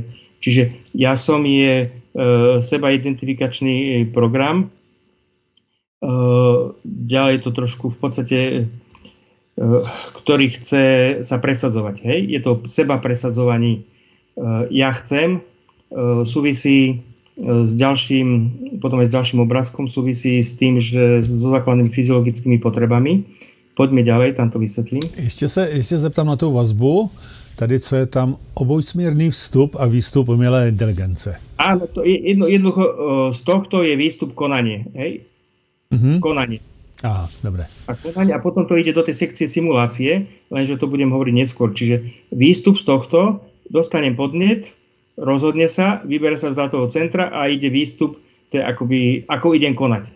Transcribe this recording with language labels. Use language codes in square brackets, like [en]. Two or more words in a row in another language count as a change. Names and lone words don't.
[sk] Čiže ja som je seba identifikačný program, ďalej to trošku v podstate, ktorý chce sa presadzovať. Hej? Je to seba presadzovaní. Ja chcem, súvisí s ďalším, potom aj s ďalším obrázkom, súvisí s tým, že so základnými fyziologickými potrebami. Poďme ďalej, tam to vysvetlím. [cs] Ještě se zeptám na tu vazbu. Tady, co je tam obojsměrný vstup a výstup umělé inteligence. [sk] Áno, to jednoducho z tohto je výstup konanie. Hej? Konanie. Aha, dobre. A potom to ide do tej sekcie simulácie, lenže to budem hovoriť neskôr. Čiže výstup z tohto, dostanem podnet, rozhodne sa, vybere sa z dátového centra a ide výstup, to je akoby, ako idem konať.